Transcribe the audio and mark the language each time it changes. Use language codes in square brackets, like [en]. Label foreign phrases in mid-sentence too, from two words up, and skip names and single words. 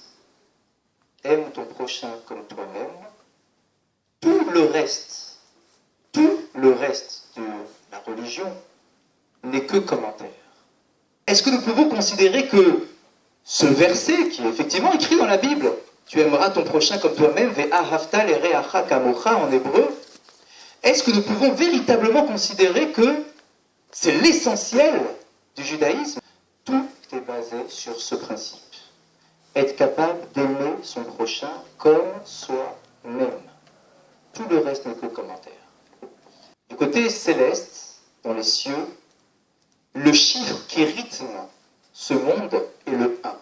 [fr] Aime ton prochain comme toi-même. Tout le reste de la religion n'est que commentaire. Est-ce que nous pouvons considérer que ce verset, qui est effectivement écrit dans la Bible, tu aimeras ton prochain comme toi-même, [he] ואהבת לרעך כמוך [fr] en hébreu, est-ce que nous pouvons véritablement considérer que c'est l'essentiel du judaïsme? Tout est basé sur ce principe. Être capable d'aimer son prochain comme soi-même. Tout le reste n'est que commentaire. Du côté céleste, dans les cieux, le chiffre qui rythme ce monde est le 1.